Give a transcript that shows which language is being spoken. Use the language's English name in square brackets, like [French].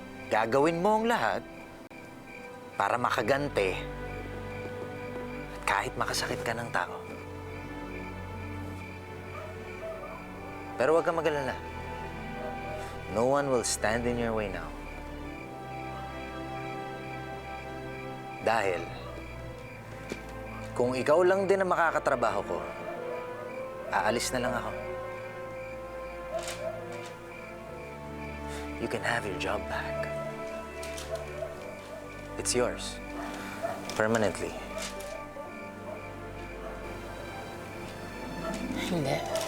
[Filipino] Gagawin mo ang lahat para makagante at kahit makasakit ka ng tao. Pero huwag kang mag-alala. [English] No one will stand in your way now. [Filipino] Dahil, kung ikaw lang din ang makakatrabaho ko, aalis na lang ako. [English] You can have your job back. It's yours. Permanently. [Filipino] Hindi.